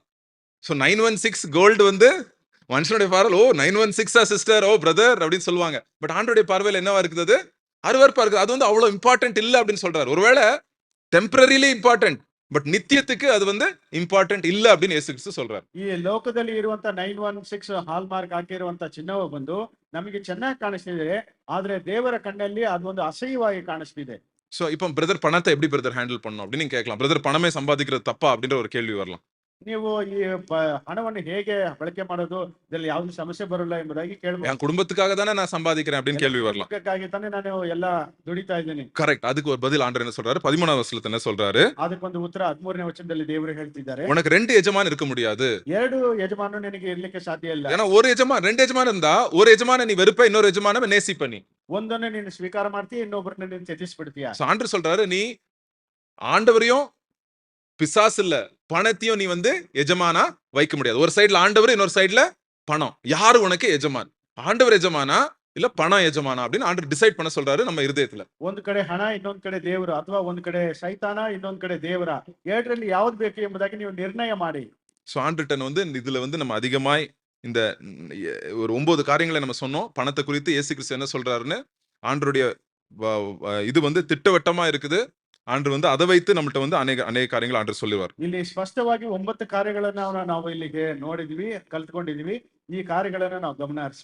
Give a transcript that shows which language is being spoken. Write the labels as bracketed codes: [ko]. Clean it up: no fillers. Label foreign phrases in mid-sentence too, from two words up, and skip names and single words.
[ta] சோ 916 கோல்டு வந்து மனுஷனுடைய பார்வையில், ஓ 916 சிஸ்டர், ஓ பிரதர் அப்படின்னு சொல்லுவாங்க. பட் ஆண்டோடைய பார்வையில் என்னவா இருக்குது? அது அருவருப்பா இருக்குது. அது வந்து அவ்வளவு இம்பார்ட்டன்ட் இல்ல அப்படின்னு சொல்றாரு. ஒருவேளை [en] temporarily important, [ta] பட் நித்தியத்துக்கு அது வந்து இம்பார்ட்டன்ட் இல்ல அப்படின்னு இயேசு கிறிஸ்து சொல்றாரு. [kn] ಈ ಲೋಕದಲ್ಲಿ ಇರುವಂತ 916 ಹಾಲ್ ಮಾರ್ಕ್ ಹಾಕಿರುವಂತ ಚಿನ್ನವು ಬಂದು ನಮಗೆ ಚೆನ್ನಾಗಿ ಕಾಣಿಸ್ತಿದೆ, ಆದ್ರೆ ದೇವರ ಕಣ್ಣಲ್ಲಿ ಅದೊಂದು ಅಸಹ್ಯವಾಗಿ ಕಾಣಿಸ್ತಿದೆ. [ta] சோ இப்போ பிரதர் பணத்தை எப்படி பிரதர் ஹேண்டில் பண்ணணும் அப்படின்னு நீங்க கேட்கலாம். பிரதர் பணமே சம்பாதிக்கிறது தப்பா அப்படின்ற ஒரு கேள்வி வரலாம். [kn] ನೀವು ಈ ಹಣವನ್ನು ಹೇಗೆ ಬಳಕೆ ಮಾಡೋದು, ಇದರಲ್ಲಿ ಯಾವ್ದು ಸಮಸ್ಯೆ ಬರಲ್ಲ ಎಂಬುದಾಗಿ ಕೇಳಬಹುದು. [ta] என் குடும்பத்துக்காக தானே நான் சம்பாதிக்கிறேன் அப்படின்னு கேள்வி வரலாம். [kn] ಅದಕ್ಕಾಗಿ ತಾನೇ ನಾನು ಎಲ್ಲ ದುಡಿತಾ ಇದ್ದೀನಿ. [ta] கரெக்ட். அதுக்கு ஒரு பதில் ஆண்டவர் என்ன சொல்றாரு? 13வது வசனத்துல என்ன சொல்றாரு? [kn] ಅದಕ್ಕೊಂದು ಉತ್ತರ 13ನೇ ವಚನದಲ್ಲಿ ದೇವರು ಹೇಳ್ತಿದ್ದಾರೆ, [ta] உனக்கு 2 எஜமான் இருக்க முடியாது. [kn] 2 ಯಜಮಾನರು ನಿನಗೆ ಇರ್ಲಿಕ್ಕೆ ಸಾಧ್ಯ ಇಲ್ಲ. [ta] ஏன்னா ஒரு எஜமான் 2 எஜமான் இருந்தா ஒரு எஜமான நீ வெறுப்ப, இன்னொரு எஜமான நேசிப்ப. நீ [kn] ಒಂದನ್ನು ನೀನು ಸ್ವೀಕಾರ ಮಾಡ್ತೀಯ, ಇನ್ನೊಬ್ಬರನ್ನ ನೀನು ತ್ಯಜಿಸ್ಬಿಡ್ತೀಯ. [ta] ஆண்டவர் சொல்றாரு, நீ ஆண்டவரையும் பிசாசு இல்ல பணத்தையும் நீ வந்து எஜமானா வைக்க முடியாது. ஒரு சைடுல ஆண்டவர், இன்னொரு சைடுல பணம். யாரு உனக்கு எஜமான்? ஆண்டவர் எஜமானா இல்ல பணம் எஜமானா அப்படின்னு ஆண்டவர் டிசைட் பண்ண சொல்றாரு நம்ம இருதயத்துல. [kn] ಒಂದು ಕಡೆ ಹಣ, ಇನ್ನೊಂದು ಕಡೆ ದೇವರು, ಅಥವಾ ಒಂದು ಕಡೆ ಸೈತಾನ, ಇನ್ನೊಂದು ಕಡೆ ದೇವರ, ಎರಡರಲ್ಲಿ ಯಾವ್ದು ಬೇಕು ಎಂಬುದಾಗಿ ನೀವು ನಿರ್ಣಯ ಮಾಡಿ. [ta] சோ ஆண்டர்டன் வந்து இதுல வந்து நம்ம அதிகமாய் இந்த ஒரு 9 காரியங்களை நம்ம சொன்னோம். பணத்தை குறித்து இயேசு கிறிஸ்து என்ன சொல்றாருன்னு ஆண்டருடைய இது வந்து திட்டவட்டமா இருக்குது. ஆண்டவர் வந்து அதை வைத்து நம்மள்ட்ட வந்து அநேக காரியங்கள் ஆண்டவர் சொல்லுவார். [kn] ಇಲ್ಲಿ ಸ್ಪಷ್ಟವಾಗಿ 9 ಕಾರ್ಯಗಳನ್ನ ನಾವು ಇಲ್ಲಿಗೆ ನೋಡಿದ್ವಿ, ಕಲ್ತ್ಕೊಂಡಿದ್ವಿ. ಈ ಕಾರ್ಯಗಳನ್ನ ನಾವು ಗಮನ ಹರಿಸಬೇಕು.